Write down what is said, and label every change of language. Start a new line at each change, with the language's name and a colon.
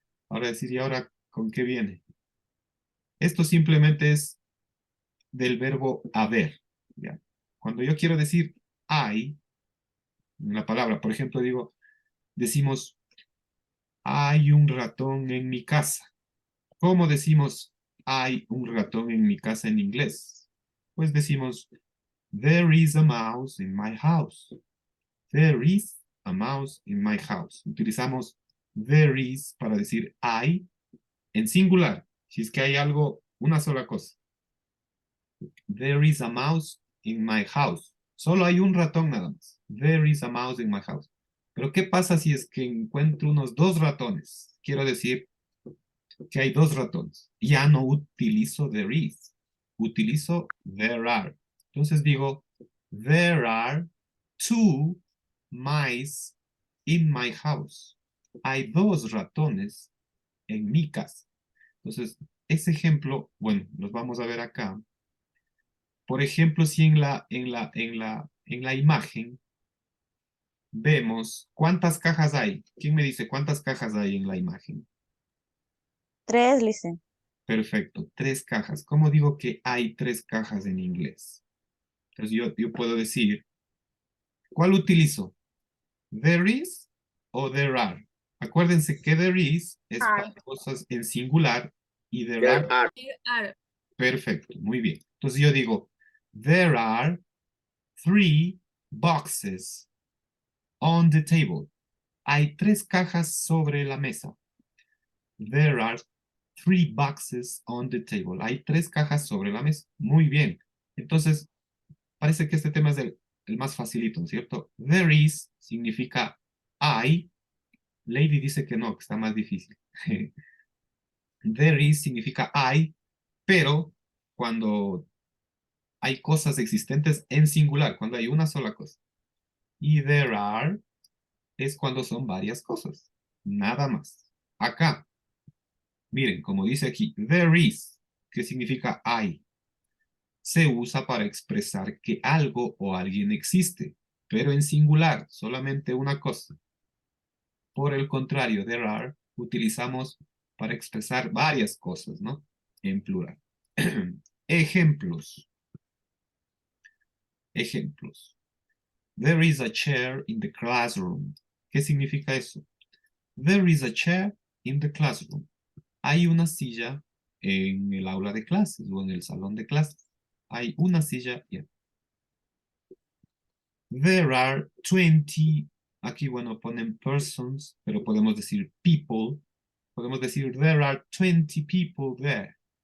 Spanish: Ahora decir, ¿y ahora con qué viene? Esto simplemente es del verbo haber. ¿Ya? Cuando yo quiero decir hay, en la palabra, por ejemplo, decimos, hay un ratón en mi casa. ¿Cómo decimos hay un ratón en mi casa en inglés? Pues decimos,
English: there is a mouse in my house. There is a mouse in my house.
Spanish: Utilizamos there is para decir hay en singular, si es que hay algo, una sola cosa.
English: There is a mouse in my house.
Spanish: Solo hay un ratón nada más.
English: There is a mouse in my house.
Spanish: Pero ¿qué pasa si es que encuentro unos 2 ratones? Quiero decir que hay 2 ratones. Ya no utilizo there is. Utilizo there are. Entonces digo,
English: there are 2 mice in my house.
Spanish: Hay 2 ratones en mi casa. Entonces, ese ejemplo, bueno, los vamos a ver acá. Por ejemplo, si en la imagen vemos cuántas cajas hay. ¿Quién me dice cuántas cajas hay en la imagen?
English: 3, listen.
Spanish: Perfecto, 3 cajas. ¿Cómo digo que hay 3 cajas en inglés? Entonces yo puedo decir, ¿cuál utilizo? ¿There is o there are? Acuérdense que there is es para cosas en singular y there are.
English: There are.
Spanish: Perfecto, muy bien. Entonces yo digo,
English: there are 3 boxes on the table.
Spanish: Hay 3 cajas sobre la mesa.
English: There are 3 boxes on the table.
Spanish: Hay 3 cajas sobre la mesa. Muy bien. Entonces, parece que este tema es el más facilito, ¿no es cierto? There is significa hay. Lady dice que no, que está más difícil. There is significa hay, pero cuando hay cosas existentes en singular, cuando hay una sola cosa. Y there are es cuando son varias cosas. Nada más. Acá, miren, como dice aquí, there is, que significa hay, se usa para expresar que algo o alguien existe, pero en singular, solamente una cosa. Por el contrario, there are, utilizamos para expresar varias cosas, ¿no? En plural. Ejemplos. Ejemplos.
English: There is a chair in the classroom.
Spanish: ¿Qué significa eso?
English: There is a chair in the classroom.
Spanish: Hay una silla en el aula de clases o en el salón de clases. Hay una silla.
English: Yeah. There are 20,
Spanish: aquí bueno ponen persons, pero podemos decir people. Podemos decir
English: there are 20 people there.